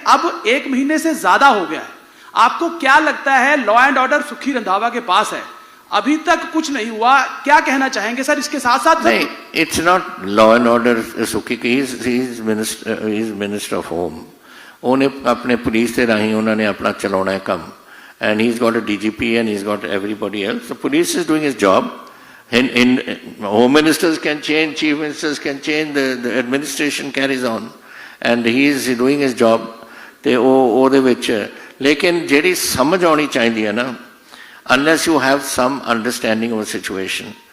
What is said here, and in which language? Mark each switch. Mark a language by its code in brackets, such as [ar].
[hi] अब 1 महीने से ज्यादा हो गया है, आपको क्या लगता है लॉ एंड ऑर्डर सुखी रंधावा के पास है, अभी तक कुछ नहीं हुआ, क्या कहना चाहेंगे सर इसके साथ साथ? [en] नहीं, it's not law and order सुखी की, he is minister of home, [hi] उन्हें अपने पुलिस के राही उन्होंने अपना चलाना है [en] कम, and he is got a DGP and he is got everybody else, so police is doing his job. In home ministers can change, chief ministers can change, the administration carries on, and he is doing his job. [pa] ਤੇ ਉਹ ਉਹਦੇ ਵਿੱਚ ਲੇਕਿਨ ਜਿਹੜੀ ਸਮਝ ਆਉਣੀ ਚਾਹੀਦੀ ਹੈ ਨਾ, [en] unless you have some understanding of a situation.